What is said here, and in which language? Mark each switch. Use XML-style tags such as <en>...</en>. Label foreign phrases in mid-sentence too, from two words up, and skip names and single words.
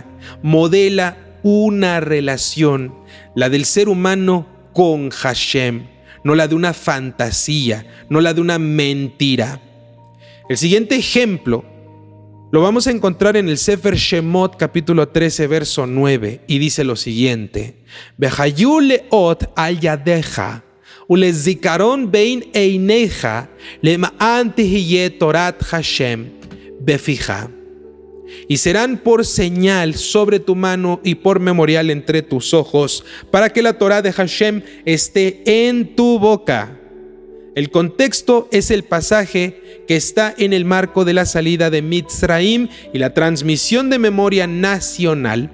<es>Modela una relación, la del ser humano con Hashem, no la de una fantasía, no la de una mentira. El siguiente ejemplo lo vamos a encontrar en el Sefer Shemot, capítulo 13, verso 9, y dice lo siguiente:</es> <he>והיה לאות על ידך ולזיכרון בין עיניך למען תהיה תורת השם בפיך.</he> <es>Y serán por señal sobre tu mano y por memorial entre tus ojos, para que la Torá de Hashem esté en tu boca. El contexto es el pasaje que está en el marco de la salida de Mitzraim y la transmisión de memoria nacional.</es>